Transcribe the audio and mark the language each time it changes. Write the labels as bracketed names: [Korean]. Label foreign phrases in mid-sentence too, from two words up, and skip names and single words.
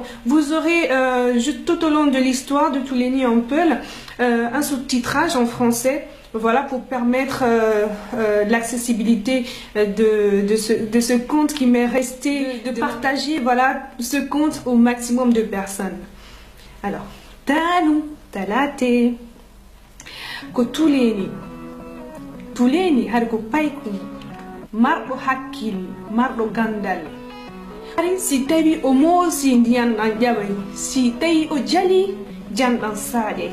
[French] Vous aurez, tout au long de l'histoire de Touléni en Peul, un sous-titrage en français, voilà, pour permettre l'accessibilité de ce conte qui m'est resté, de partager, voilà, ce conte au maximum de personnes. Alors, Talu, [Fula] Talate, ko Touléni har ko payku, marɗo hakkil, marɗo gandal. Si tawi o moosi ndiyam ɗam ƴaɓay, si tawi o jali jam ɗam saaƴay.